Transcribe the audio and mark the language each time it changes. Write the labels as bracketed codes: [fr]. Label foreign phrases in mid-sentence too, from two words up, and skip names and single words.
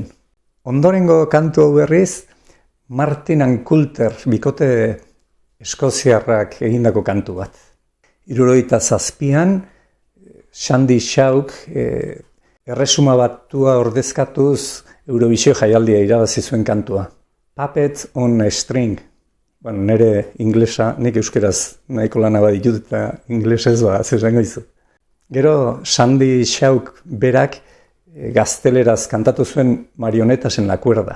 [eu] Ondorengo kantu hau berriz, Martin Ankulter bikote eskoziarrak egindako kantu bat. 77an, Sandy Shauk erresuma batua ordezkatuz Eurovisio jaialdia irabazi zuen kantua. Puppet on a String. Nire inglesa, nik euskeraz nahiko lana baditut eta inglesez zezango izu. Gero Sandy Shauk berak gazteleraz kantatu zuen Marionetasen la cuerda.